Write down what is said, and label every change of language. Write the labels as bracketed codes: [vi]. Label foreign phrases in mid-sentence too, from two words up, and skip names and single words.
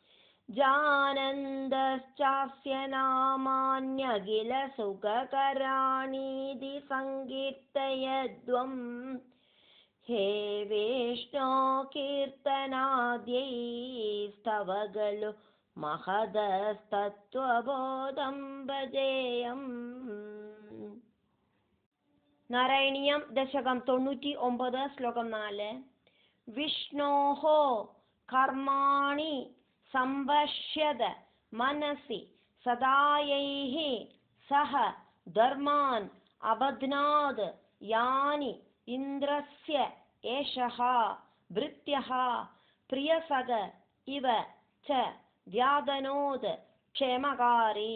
[sa] जानन्दश्चास्य नामान्यखिल सुखकराणीति संकीर्तयध्वम्. हे विष्णो कीर्तनाद्यैस्तव खलु महदस्तत्त्वबोधं भजेयम्. നാരായണീയം ദശകം 99 ശ്ലോകം 4. വിഷ്ണോഃ കർമാണി സംപശ്യത മനസി സദായൈഃ സഹ ധർമാൻ അബധ്നാത് യാനി ഇന്ദ്രസ്യ ഏഷഃ ഭൃത്യഃ പ്രിയസഖ ഇവ ച വ്യാദനോത് ക്ഷേമകാരി.